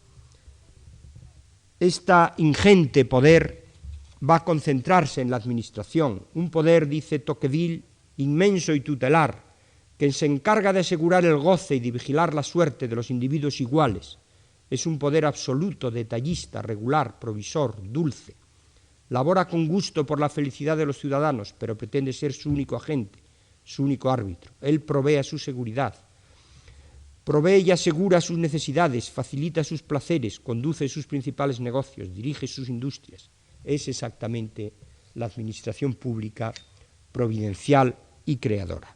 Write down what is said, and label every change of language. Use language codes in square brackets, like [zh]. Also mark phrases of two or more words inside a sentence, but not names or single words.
[es] Este ingente poder va a concentrarse en la administración, un poder, dice Tocqueville, inmenso y tutelar, que se encarga de asegurar el goce y de vigilar la suerte de los individuos iguales. Es un poder absoluto, detallista, regular, provisor, dulce. Labora con gusto por la felicidad de los ciudadanos, pero pretende ser su único agente, su único árbitro. Él provee su seguridad. provee y asegura sus necesidades, facilita sus placeres, conduce sus principales negocios, dirige sus industrias. Es exactamente la administración pública providencial y creadora.